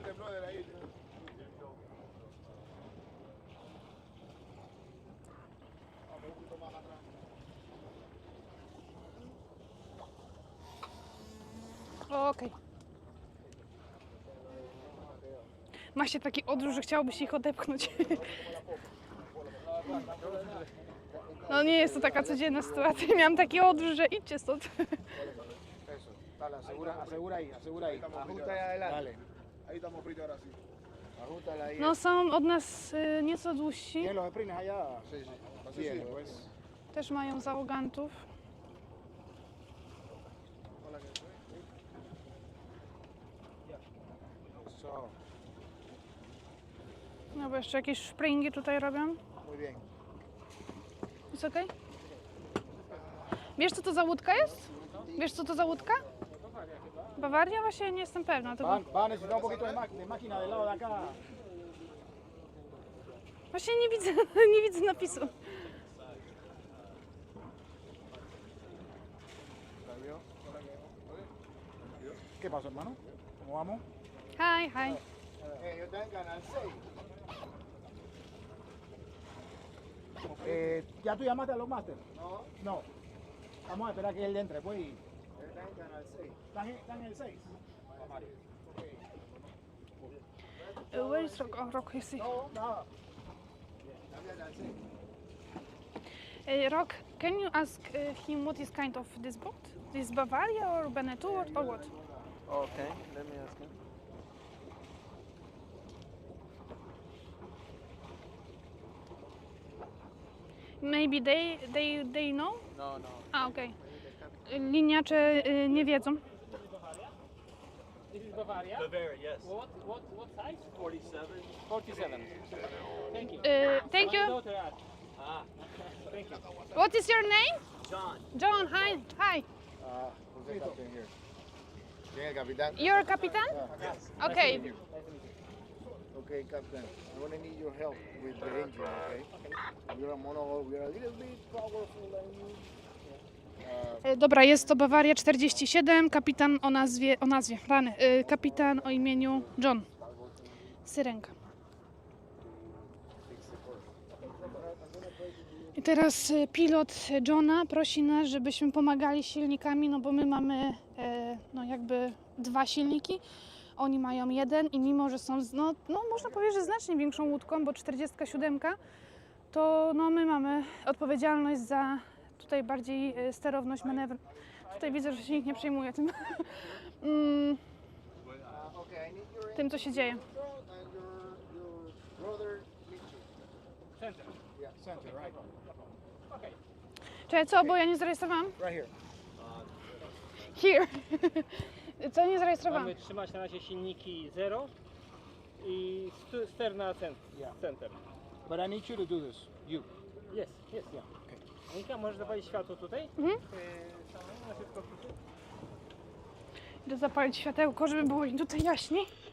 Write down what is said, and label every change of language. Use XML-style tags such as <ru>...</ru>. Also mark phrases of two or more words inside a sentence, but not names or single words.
<pl>Okej. Ma się taki odruch, że chciałoby się ich odepchnąć. No nie jest to taka codzienna sytuacja. Miałam taki odruch, że idźcie stąd.</pl> <es>Eso. Dale, asegura ahí, asegura ahí. Ajusta ahí adelante. Dale. Ahí estamos fritos ahora sí. Ajustala ahí.</es> <pl>No są od nas nieco dłużsi.</pl> <es>¿Tienen los springs allá? Sí, sí. Bien, pues.</es> <pl>Też mają załogantów.</pl> <es>So,</es> <pl>No bo jeszcze jakieś springi tutaj robią.</pl> <es>muy bien.</es> <pl>Jest okej? Wiesz co to za łódka jest? Wiesz co to za łódka? Bawaria? Właśnie nie jestem pewna tego.</pl> <es>Va a necesitar un poquito de máquina del lado de acá.</es> <pl>Właśnie nie widzę, nie widzę napisu.</pl> <es>¿Qué pasó, hermano? ¿Cómo vamos?</es> <en>Hi, hi.</en> <es>Ellos están en Canal 6. ¿Ya tú llamaste a los máster? No. Vamos a esperar que él entre, pues. Ellos están en Canal 6. ¿Están en el 6?</es> <en>Where is Rock? Oh, Rock, you see.</en> <es>No, nada.</es> <en>Rock, can you ask him what is kind of this boat? This Bavaria or Beneteau or what? Okay, let me ask him. Maybe they know? No, no.</en> <pl>A, okej. Liniacze nie wiedzą.</pl> <en>This is Bavaria. Bavaria, yes. What size? 47. 47. Thank you. Thank My you. daughter asked. Thank you. What is your name? John. John, hi. Hi. Who's the captain here?</en> <es>¿Quién es el capitán?</es> <en>You're Capitan? Okay. Okay, captain. I'm gonna need your help with the engine, okay? We're a monohull. We're a little bit powerful than you.</en> <pl>Dobra, jest to Bawaria 47, kapitan o nazwie, rany, kapitan o imieniu John. Syrenka. I teraz pilot Johna prosi nas, żebyśmy pomagali silnikami, no bo my mamy no jakby 2 silniki, oni mają 1 i mimo, że są, no można powiedzieć, że znacznie większą łódką, bo 47, to no my mamy odpowiedzialność za tutaj bardziej sterowność, manewr. Tutaj widzę, że się nikt nie przejmuje tym,</pl> <en>Okay, I need your</en> <pl>tym co się dzieje.</pl> <en>control and your brother Mitchell. Center. Yeah, center, right.</en> <pl>Czekaj, co? Bo ja nie zarejestrowałam?</pl> <en>Right here. Here.</en> <pl>Co nie zarejestrowałam? Mamy trzymać na razie silniki 0 i ster na center.</pl> <en>But I need you to do this. You.</en> <pl>Jest, ja. Monika, możesz zapalić światło tutaj? Na szybko. Idę zapalić światełko, żeby było im tutaj jaśniej.</pl>